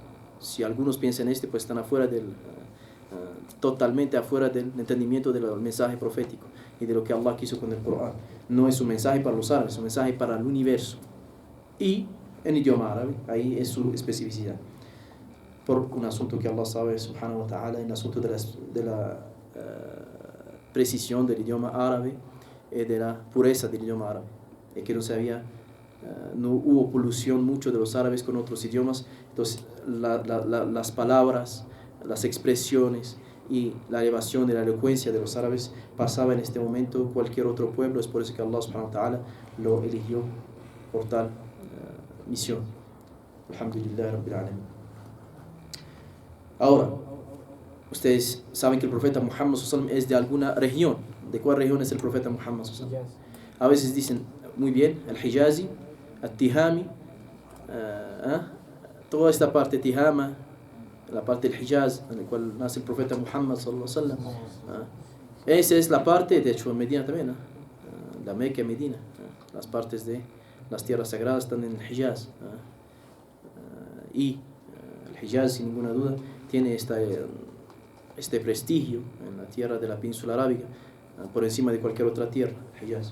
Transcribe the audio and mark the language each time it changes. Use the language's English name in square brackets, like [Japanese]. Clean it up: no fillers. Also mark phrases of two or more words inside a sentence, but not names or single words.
[Spanish] Si algunos piensan pues están totalmente afuera del entendimiento del mensaje profético y de lo que Allah quiso con el Corán. No es un mensaje para los árabes, es un mensaje para el universo. Y en idioma árabe, ahí es su especificidad. Por un asunto que Allah sabe, [Arabic] سبحانه وتعالى, [Spanish] en el asunto de la precisión del idioma árabe, de la pureza del idioma árabe, que no hubo polución mucho de los árabes con otros idiomas. Entonces las palabras, las expresiones y la elevación de la elocuencia de los árabes pasaba en este momento cualquier otro pueblo. Es por eso que Allah [Arabic] سبحانه وتعالى [Spanish] lo eligió por tal misión. [Arabic] الحمد لله رب العالمين. [Spanish] Ahora, ustedes saben que el profeta Muhammad [Arabic] صلى الله عليه وسلم [Spanish] es de alguna región. ¿De cuál región es el profeta Muhammad [Arabic] صلى الله عليه وسلم? [Spanish] A veces dicen, muy bien, el Hijazi, el Tihami, toda esta parte Tihama, la parte del Hijaz, en la cual nace el profeta Muhammad [Arabic] صلى الله عليه وسلم. [Spanish] Esa es la parte, de hecho en Medina también, la Meca y Medina, las partes de las tierras sagradas están en el Hijaz. Y el Hijaz, sin ninguna duda, tiene este prestigio en la tierra de la península arábiga, por encima de cualquier otra tierra, Hijaz.